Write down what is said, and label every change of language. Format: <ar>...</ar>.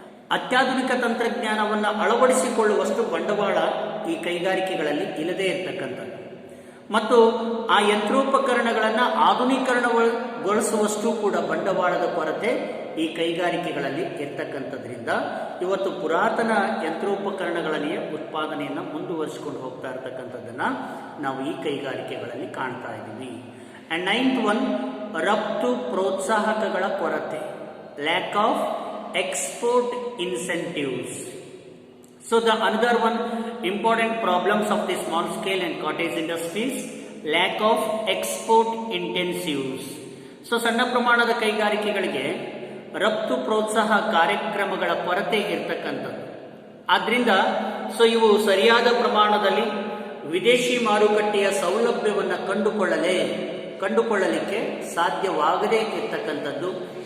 <kn>ಅತ್ಯಾಧುನಿಕ ತಂತ್ರಜ್ಞಾನವನ್ನು ಅಳವಡಿಸಿಕೊಳ್ಳುವಷ್ಟು ಬಂಡವಾಳ ಈ ಕೈಗಾರಿಕೆಗಳಲ್ಲಿ ಇಲ್ಲದೇ ಇರತಕ್ಕಂಥದ್ದು ಮತ್ತು ಆ ಯಂತ್ರೋಪಕರಣಗಳನ್ನು ಆಧುನೀಕರಣಗೊಳಿಸುವಷ್ಟು ಕೂಡ ಬಂಡವಾಳದ ಕೊರತೆ ಈ ಕೈಗಾರಿಕೆಗಳಲ್ಲಿ ಇರ್ತಕ್ಕಂಥದ್ರಿಂದ ಇವತ್ತು ಪುರಾತನ ಯಂತ್ರೋಪಕರಣಗಳಲ್ಲಿಯೇ ಉತ್ಪಾದನೆಯನ್ನು ಮುಂದುವರಿಸಿಕೊಂಡು ಹೋಗ್ತಾ ಇರ್ತಕ್ಕಂಥದ್ದನ್ನು ನಾವು ಈ ಕೈಗಾರಿಕೆಗಳಲ್ಲಿ ಕಾಣ್ತಾ ಇದ್ದೀವಿ.</kn> <en>and 9th one,</en> <kn>ರಫ್ತು ಪ್ರೋತ್ಸಾಹಕಗಳ ಕೊರತೆ,</kn> <en>Lack of export incentives. So the another one important problems of the small scale and cottage industries, lack of export incentives.</en> <kn>So ಸಣ್ಣ ಪ್ರಮಾಣದ ಕೈಗಾರಿಕೆಗಳಿಗೆ ರಫ್ತು ಪ್ರೋತ್ಸಾಹ ಕಾರ್ಯಕ್ರಮಗಳ ಕೊರತೆ ಇರತಕ್ಕಂಥದ್ದು. ಆದ್ರಿಂದ ಸೊ ಇವು ಸರಿಯಾದ ಪ್ರಮಾಣದಲ್ಲಿ ವಿದೇಶಿ ಮಾರುಕಟ್ಟೆಯ ಸೌಲಭ್ಯವನ್ನು ಕಂಡುಕೊಳ್ಳಲಿಕ್ಕೆ ಸಾಧ್ಯವಾಗದೇ ಇರತಕ್ಕಂಥದ್ದು.</kn>